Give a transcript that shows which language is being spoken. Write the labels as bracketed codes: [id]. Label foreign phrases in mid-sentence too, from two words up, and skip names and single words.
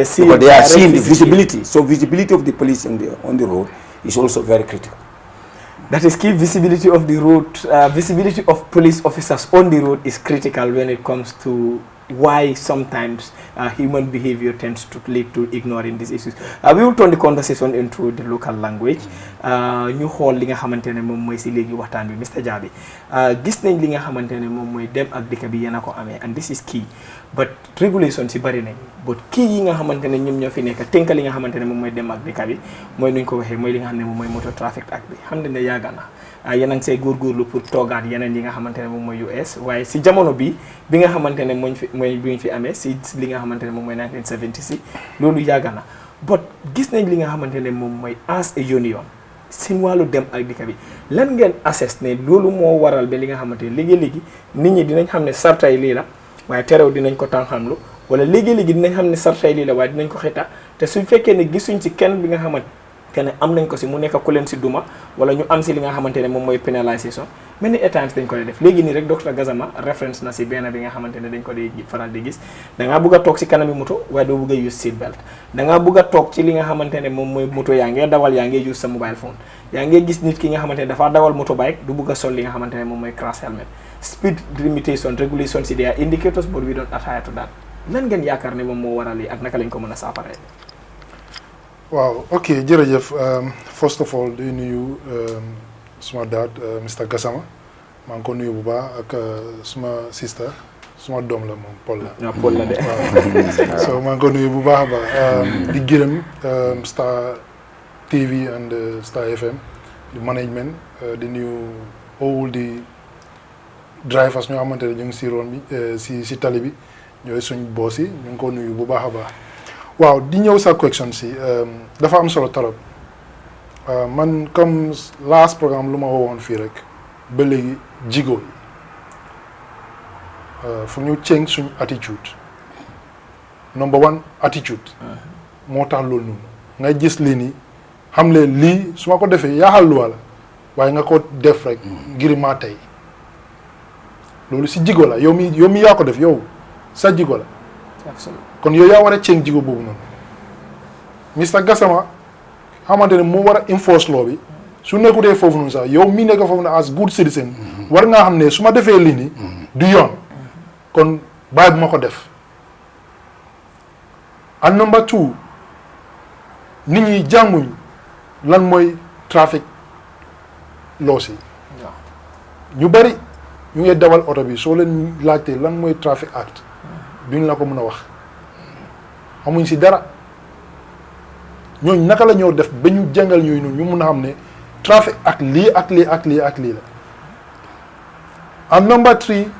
[en] are seeing the visibility. So visibility of the police on the road is also very critical. That is key. Visibility of the road, visibility of police officers on the road is critical when it comes to why sometimes human behavior tends to lead to ignoring these issues. We will turn the conversation into the local language. [wo] Ñu xool li nga xamante ne moom mooy si léegi waxtaan bi Mr. Jabi gis nañ li nga xamante ne moom mooy dem ak dëkk bi yéen a ko amee, [en] and this is key, but regulation [wo] si bari nañ, but kii yi nga xamante ne ñoom ñoo fi nekk tënk li nga xamante ne moom mooy dem ak dëkk bi mooy nuñ ko waxee mooy li nga xam ne moom mooy [en] motor traffic act [wo] bi xam ne yàgg na yéen a ngi say góorgóorlu pour toogaat yeneen yi nga xamante ne moom mooy US, waaye si jamono bi nga xamante ne mooy bi ñu fi amee si li nga xamante ne moom mooy 1970 si loolu yàgg na, but gis nañ li nga xamante ne moom mooy [en] as a union [wo] seen wàllu dem ak dikka bi lan ngeen assess ne loolu moo waral ba li nga xamante ne léegi-léegi nit ñi dinañ xam ne sartay lii la waaye terew dinañ ko tànxamlu wala léegi-léegi dinañ xam ne sartay lii la waaye dinañ ko xita te suñ fekkee ne gisuñ ci kenn bi nga xamante ne am nañ ko si mu nekk ku leen si duma wala ñu am si li nga xamante ne moom mooy pénalisation mel ni état dañ ko dee def léegi nii rek docteur Gassama référence na si benn bi nga xamante ne dañ ko dee faral di gis dangaa bëgg a toog si kanami moto waaye doo bëgg a [en] use seat belt [wo] dangaa bëgg a toog ci li nga xamante ne moom mooy moto yaa ngee dawal yaa ngee use sa [en] mobile phone [wo] yaa ngee gis nit ki nga xamante ne dafaa dawal [en] moto bike [wo] du bëgg a sol li nga xamante ne moom mooy [en] crash helmet speed limitation regulation [wo] si [en] there are indicators but we don't adhere to that [wo] lan ngeen yaakaar ne moom moo waral yi ak naka lañ ko mën a saafaree. waaw ok jërëjëf [en] first of all [wo] di nuyu suma dad Mr Gassama maa ngi ko nuyu bu baax ak suma sister suma doom la moom Paul la. waaw Paul la de. waaw so maa ngi ko nuyu bu baax a baax di gërëm Star TV and Star FM di management di nuyu all di drivers ñoo xamante ne ñu ngi si roon bi si tali bi ñooy suñ boss yi ñu ngi ko nuyu bu baax a baax. waaw di ñëw sa question si dafa am solo torop man comme [en] last programme [wo] lu ma wowoon fii rek ba léegi jigo yi fu ñu change suñ attitude number one attitude moo tax loolu noonu ngay gis lii nii xam leen lii su ma ko defee yaaxal lu wala waaye nga ko def rek ngir maa tey loolu si jigo la yow mi yaa ko def yow sa jigo la kon yow yaa war a ceeŋ jigo boobu noonu Mr Gassama xamante ne moo war a [en] enforce law [wo] bi su nekkutee foofu noonu sax yow mi nekk foofu na [en] as good citizen [wo] war ngaa xam ne su ma defee lii nii du yoon kon bàyyi bu ma ko def [en] and number two [wo] nit ñi jànguñ lan mooy [en] traffic laws [wo] yi ñu bari ñu ngi dawal oto bi soo leen laajtee lan mooy [en] traffic act [wo] duñ la ko mën a wax xamuñ si dara ñooñ naka la ñoo def ba ñu jàngal ñooy noonu ñu mun a xam ne trafic ak lii ak lii ak lii ak lii la [en] and number three